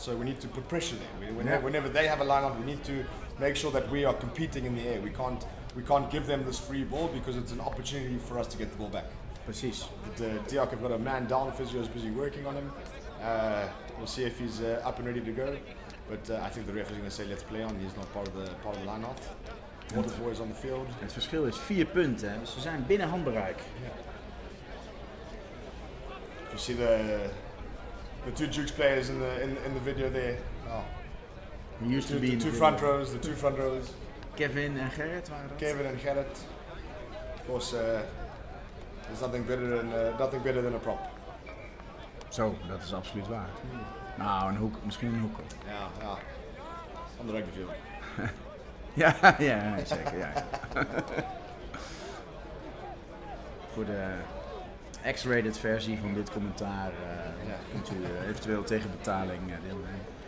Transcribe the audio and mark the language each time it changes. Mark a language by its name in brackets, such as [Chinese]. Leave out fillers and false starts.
[English] So we need to put pressure there. Whenever they have a line-out, we need to make sure that we are competing in the air. We can't we can't give them this free ball because it's an opportunity for us to get the ball back. [Dutch] Precies. [English] But Diok have got a man down, physio is busy working on him. We'll see if he's up and ready to go. But I think the ref is going to say let's play on. He's not part of the line-out. Waterboy on the field. [Dutch] Het verschil is 4 punten, hè? Dus ze zijn binnen handbereik. [English] Yeah. You see the 2 Dukes players in the video there. Oh. He used to be the two front rows. The 2 front rows. [Dutch] Kevin en Gerrit waren dat? [English] Kevin and Gerrit. Of course, there's nothing better than a prop. [Dutch] Zo, dat is absoluut waar. Nou, een hoek, misschien een hoek. [English] Ja. On the rugby field. [Dutch] ja, zeker. Ja. Voor de X-rated versie van dit commentaar kunt u eventueel tegen betaling deelnemen.